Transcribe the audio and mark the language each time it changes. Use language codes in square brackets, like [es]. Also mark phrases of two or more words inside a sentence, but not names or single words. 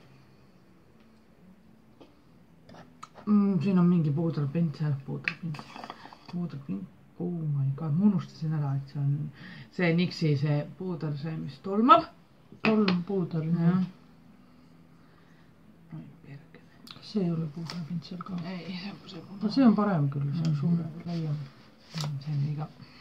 [et] Siin on mingi puuderpintsel. [en] Oh my god, [et] ma unustasin ära, et see on see Nixi see puuder, see mis tolmab. Puuder, jah. Kas see ei ole puuderpintsel ka? Ei, see on parem küll, see on suurem, laiem. See on liiga.